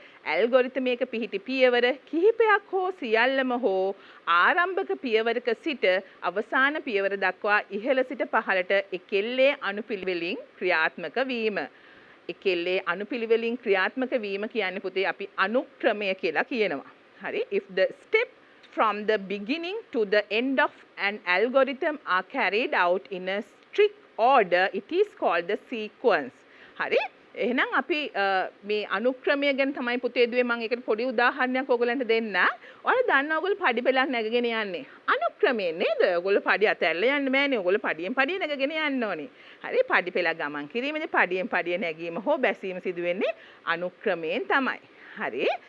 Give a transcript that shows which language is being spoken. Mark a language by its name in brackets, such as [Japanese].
[Sinhala] Algorithm එක පිහිටි පියවර කිහිපයක් හෝ සියල්ලම හෝ ආරම්භක පියවරක සිට අවසාන පියවර දක්වා ඉහළ සිට පහළට එකෙල්ලේ අනුපිළිවෙලින් ක්‍රියාත්මක වීම. එකෙල්ලේ අනුපිළිවෙලින් ක්‍රියාත්මක වීම කියන්නේ පුතේ අපි අනුක්‍රමය කියලා කියනවා. හරි. [English] If the step from the beginning to the end of an algorithm are carried out in a strict order, it is called the sequence. [Sinhala] හරි. එහෙනම් අපි මේ අනුක්‍රමය ගැන තමයි පුතේ දුවේ මම ඒකට පොඩි උදාහරණයක් ඔයගලන්ට දෙන්න. ඔයාලා දන්නවා ඔයගොල්ලෝ පඩි පෙළක් නැගගෙන යන්නේ. අනුක්‍රමයෙන් නේද? ඔයගොල්ලෝ පඩි අතැරලා යන්න බෑනේ. ඔයගොල්ලෝ පඩියෙන් පඩිය නැගගෙන යන්න ඕනේ. හරි. පඩි පෙළක් ගමන් කිරීමේදී පඩියෙන් පඩිය නැගීම හෝ බැසීම සිදු වෙන්නේ අනුක්‍රමයෙන් තමයි. හරි.